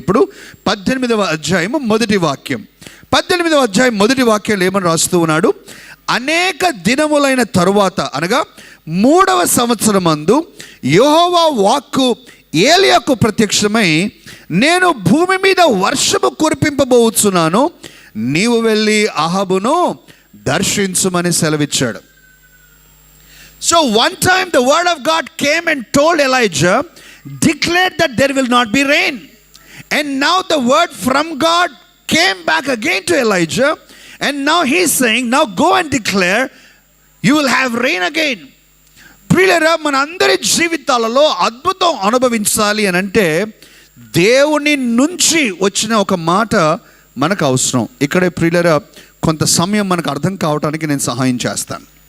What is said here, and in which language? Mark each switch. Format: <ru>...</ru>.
<te>ఇప్పుడు 18వ అధ్యాయము మొదటి వాక్యం. 18వ అధ్యాయం మొదటి వాక్యాలు ఏమని రాస్తూ ఉన్నాడు, అనేక దినములైన తరువాత అనగా 3వ సంవత్సరమందు యెహోవా వాక్కు ఏలియాకు ప్రత్యక్షమై, నేను భూమి మీద వర్షము కురిపింపబోతున్నాను, నీవు వెళ్ళి అహాబును దర్శించుమని సెలవిచ్చాడు.</te> <en>So one time the word of God came and told Elijah, declared that there will not be rain. And now the word from God came back again to Elijah, and now he's saying, now go and declare, you will have rain again.</en> <te>ప్రియులారా, మన అందరి జీవితాలలో అద్భుతం అనుభవించాలి అని అంటే దేవుని నుంచి వచ్చిన ఒక మాట మనకు అవసరం. ఇక్కడే ప్రియులారా కొంత సమయం మనకు అర్థం కావడానికి నేను సహాయం చేస్తాను.</te>